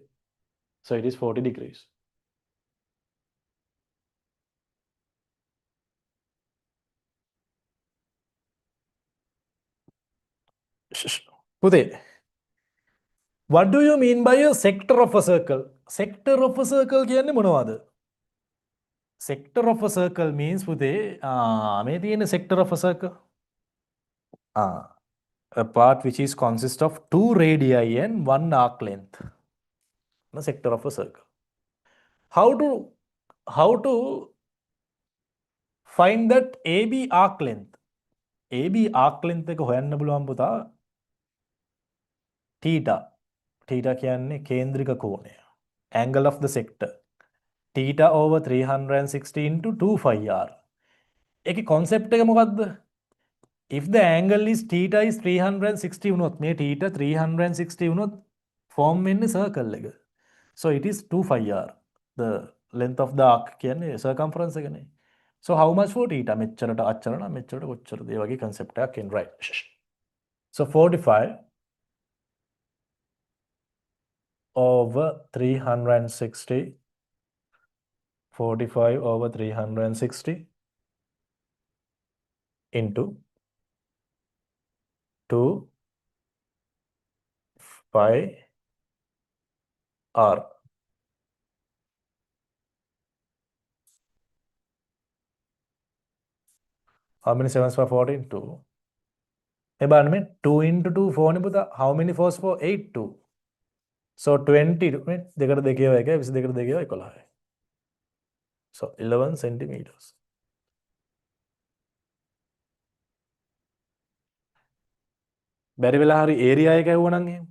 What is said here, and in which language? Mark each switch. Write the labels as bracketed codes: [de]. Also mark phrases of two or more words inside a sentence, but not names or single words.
[en] So it is 40 degrees. පුතේ, what do you mean by a sector of a circle? Sector of a circle [si] කියන්නේ මොනවද? [en] Sector of a circle means [si] පුතේ මේ තියෙන [en] sector of a circle. A part which is consist of 2 radii and 1 arc length. The sector of a circle. How to find that AB arc length? AB arc length [si] එක හොයන්න පුළුවන් පුතා. theta. Theta කියන්නේ කේන්ද්‍රික කෝණය. [en] Angle of the sector. Theta over 360 into 2 phi r. [si] ඒකේ concept එක මොකද්ද? [en] If the angle is theta is [si] 360 වුණොත් මේ theta 360 වුණොත් form වෙන්නේ circle එක. [en] So it is 2 phi r. The length of the arc [si] කියන්නේ circumference එකනේ. [en] So how much for theta? [si] මෙච්චරට අච්චර නම් මෙච්චරට කොච්චරද? ඒ වගේ concept එකක් [en] in right. So 45 over 360, 45 over 360 into 2 pi r. How many 7s for 14? 2. [si] එබන්න මේ 2 into 2 4 නේ පුතා. [en] How many 4s for 8? 2. So 20 [si] මේ දෙකට දෙකේව එකයි 22කට දෙකේව 11යි. [en] So 11 centimeters. [si] බැරි වෙලා හරි area එක ඇහුවනම් එහෙම.